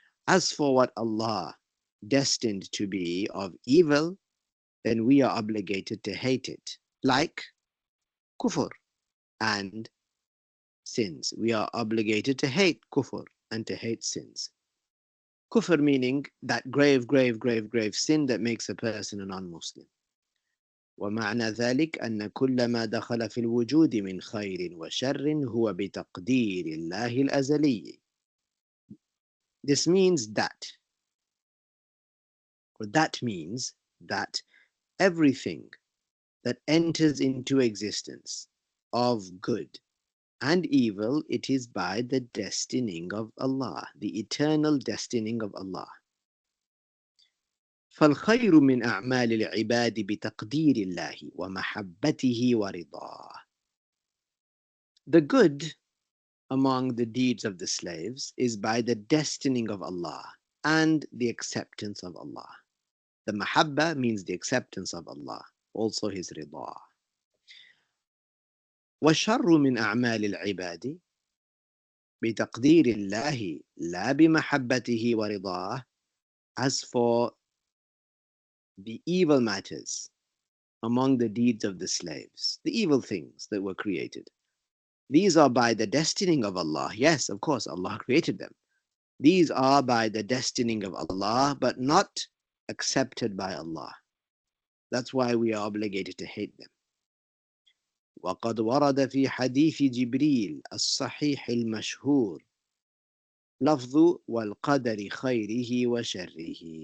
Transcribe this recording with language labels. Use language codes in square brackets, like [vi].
[en] As for what Allah destined to be of evil, then we are obligated to hate it, like kufr and sins. We are obligated to hate kufr and to hate sins. Kufr meaning that grave sin that makes a person a non-Muslim. [ar] ومعنى ذلك أن كل ما دخل في الوجود من خير وشر هو بتقدير الله الأزلي. [en] This means that, or that means that everything that enters into existence of good and evil, it is by the destining of Allah, the eternal destining of Allah. [ar] فالخير من أعمال العباد بتقدير الله ومحبته ورضاه. [en] The good among the deeds of the slaves is by the destining of Allah and the acceptance of Allah. The mahabba means the acceptance of Allah, also his rida. [ar] والشر من أعمال العباد بتقدير الله لا بمحبته ورضاه. [en] As for the evil matters among the deeds of the slaves, the evil things that were created, these are by the destining of Allah. Yes, of course, Allah created them. These are by the destining of Allah, but not accepted by Allah. That's why we are obligated to hate them. [ar] وقد ورد في حديث جبريل الصحيح المشهور لفظ والقدر خيره وشره.